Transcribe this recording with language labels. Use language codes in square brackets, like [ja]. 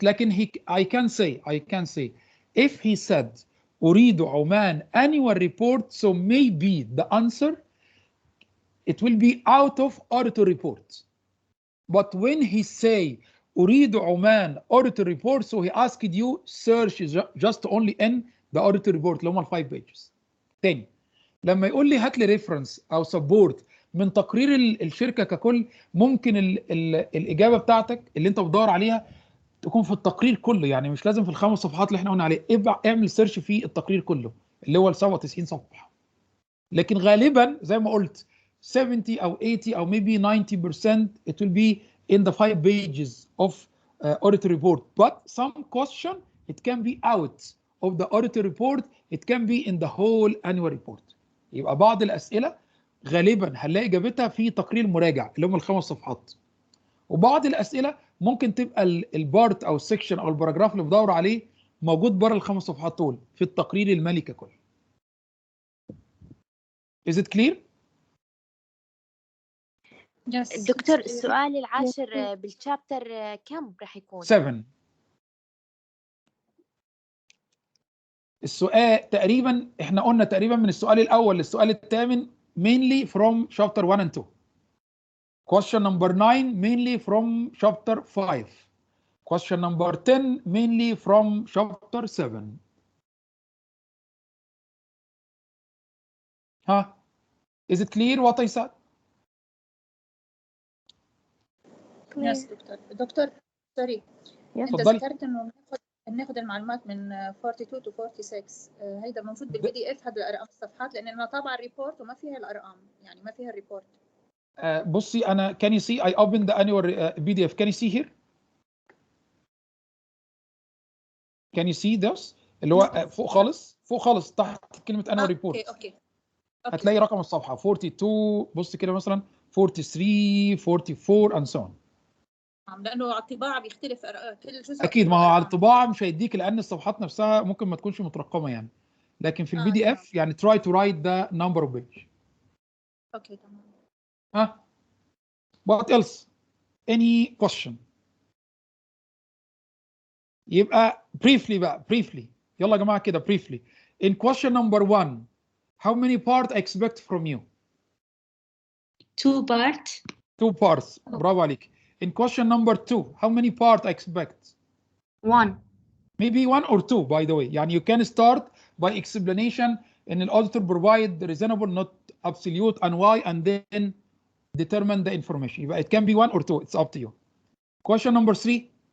[en] لكن I can say if he said Uridu Oman annual report, so maybe the answer it will be out of auditor report. But when he say Uridu Oman auditor report, so he asked you search just only in the auditor report [ar] اللي هم [en] 5 pages. [ar] تاني لما يقول لي هات لي ريفرنس او سبورت من تقرير الشركه ككل، ممكن الاجابه بتاعتك اللي انت بتدور عليها تكون في التقرير كله، يعني مش لازم في ال5 صفحات اللي احنا قلنا عليه. اعمل سيرش في التقرير كله اللي هو ال 97 صفحه. لكن غالبا زي ما قلت 70 أو 80 أو [en] maybe 90% it will be in the 5 pages of auditor report. But some question it can be out of the auditor report, it can be in the whole annual report. [ar] يبقى بعض الأسئلة غالبا هنلاقي إجابتها في تقرير مراجع اللي هم ال5 صفحات. وبعض الأسئلة ممكن تبقى البارت أو السكشن أو الباراجراف اللي بدور عليه موجود بره ال5 صفحات دول في التقرير المالي ككل. [en] Is it clear؟ [ar] دكتور السؤال العاشر بالشابتر كم راح يكون؟ 7. السؤال تقريبا احنا قلنا تقريبا من السؤال الاول للسؤال الثامن [en] mainly from chapter 1 and 2. Question number 9 mainly from chapter 5. Question number 10 mainly from chapter 7. Is it clear what I said? [ar] Yes دكتور سوري. انت ذكرت انه بناخذ المعلومات من 42 to 46. هيدا موجود بالبي دي اف، هذا الارقام الصفحات، لان انا طابعه الريبورت وما فيها الارقام، يعني ما فيها الريبورت. بصي انا [en] can you see I opened the annual PDF. Can you see here? Can you see this [ar] اللي هو فوق خالص تحت كلمة [en] annual report. [ar] اوكي هتلاقي رقم الصفحة 42. بص كده مثلا 43 44 and so on. لانه على الطباعه بيختلف كل جزء. اكيد، ما هو على الطباعه مش هيديك لان الصفحات نفسها ممكن ما تكونش مترقمه يعني، لكن في البي دي اف يعني [en] try to write the number of page. [ar] اوكي تمام. [en] What else? Any question? [ar] يبقى briefly يلا يا جماعه كده briefly. [en] In question number 1 how many parts I expect from you? 2 parts. 2 parts. [ar] برافو عليك. [en] In question number 2 how many parts I expect? 1. Maybe 1 or 2 by the way. يعني you can start by explanation in the auditor provide reasonable not absolute and why and then determine the information. يبقى it can be 1 or 2. It's up to you. Question number 3